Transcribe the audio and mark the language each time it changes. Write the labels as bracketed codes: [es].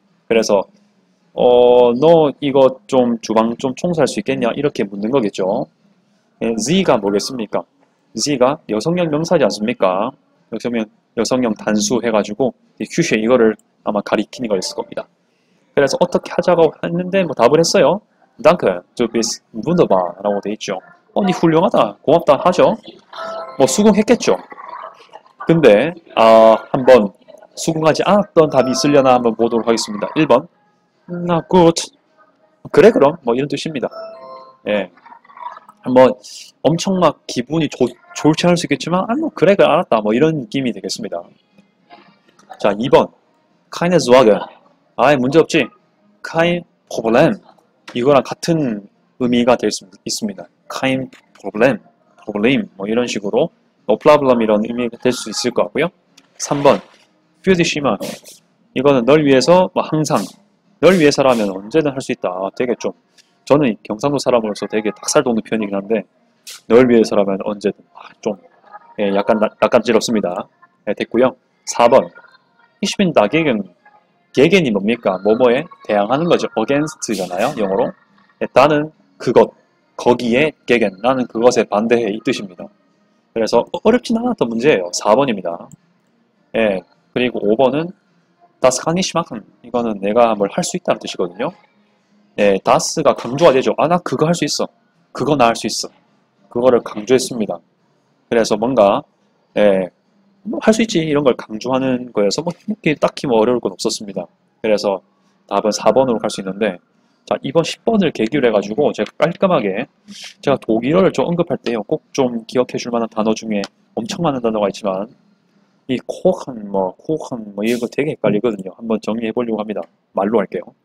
[ko] 그래서 너 이거 좀 주방 좀 청소할 수 있겠냐? 이렇게 묻는 거겠죠. sie가 뭐겠습니까? sie가 여성형 명사지 않습니까? 여성형 단수 해가지고 Küche 이거를 아마 가리키는 거였을 겁니다. 그래서 어떻게 하자고 했는데 뭐 답을 했어요. [de] Danke, du bist wunderbar [ko] 라고 돼 있죠. 니 훌륭하다, 고맙다 하죠. 뭐 수긍했겠죠. 근데 한번 수긍하지 않았던 답이 있으려나 한번 보도록 하겠습니다. 1번 나 gut 그래 그럼 뭐 이런 뜻입니다. 예, 뭐 엄청 막 기분이 좋지 않을 수 있겠지만 뭐 그래 알았다 뭐 이런 느낌이 되겠습니다. 자 2번 [de] keine Sorge [ko] 문제없지. [de] kein Problem [ko] 이거랑 같은 의미가 될 수 있습니다. [de] kein Problem [ko] 뭐 이런 식으로 [en] no problem [ko] 이런 의미가 될 수 있을 것 같고요. 3번 [de] für dich immer [ko] 이거는 널 위해서 뭐 항상 널 위해서라면 언제든 할 수 있다. 되게 좀 저는 경상도 사람으로서 되게 닭살 돋는 표현이긴 한데 널 위해서라면 언제든 좀 약간 낯간지럽습니다. 됐고요. 4번 [de] Ich bin dagegen [ko] gegen이 뭡니까? 뭐뭐에 대항하는 거죠. [en] against [ko] 잖아요. 영어로. 나는 그것, 거기에 gegen, 나는 그것에 반대해 이 뜻입니다. 그래서 어렵진 않았던 문제예요. 4번입니다. 예, 그리고 5번은 [de] Das kann ich machen. [ko] 이거는 내가 뭘 할 수 있다는 뜻이거든요. 예, das가 강조가 되죠. 나 그거 할 수 있어. 그거 나 할 수 있어. 그거를 강조했습니다. 그래서 뭔가 뭐 할 수 있지 이런 걸 강조하는 거여서 뭐 딱히 뭐 어려울 건 없었습니다. 그래서 답은 4번으로 갈 수 있는데 자 이번 10번을 계기로 해가지고 제가 깔끔하게 제가 독일어를 좀 언급할 때요 꼭 좀 기억해 줄 만한 단어 중에 엄청 많은 단어가 있지만 이 코한 뭐 이런 거 되게 헷갈리거든요. 한번 정리해 보려고 합니다. 말로 할게요.